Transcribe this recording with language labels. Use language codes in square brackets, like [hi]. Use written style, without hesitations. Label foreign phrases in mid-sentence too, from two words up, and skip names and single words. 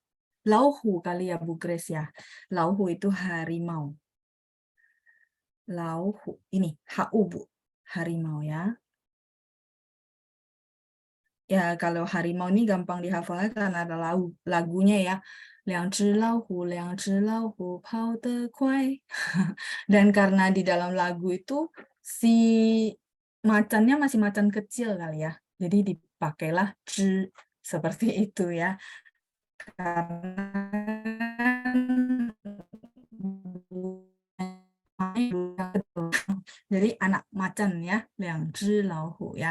[id] Lauhu kali ya Bu Grace ya. Lauhu itu harimau. Lauhu ini hu Bu, harimau ya. Ya kalau harimau ini gampang dihafalnya karena ada lagunya ya. [zh] 2只老虎 跑得快. [id] Dan karena di dalam lagu itu si macannya masih macan kecil kali ya. Jadi dipakailah zhi seperti itu ya. Jadi anak macan ya, [zh] 2只老虎 ya.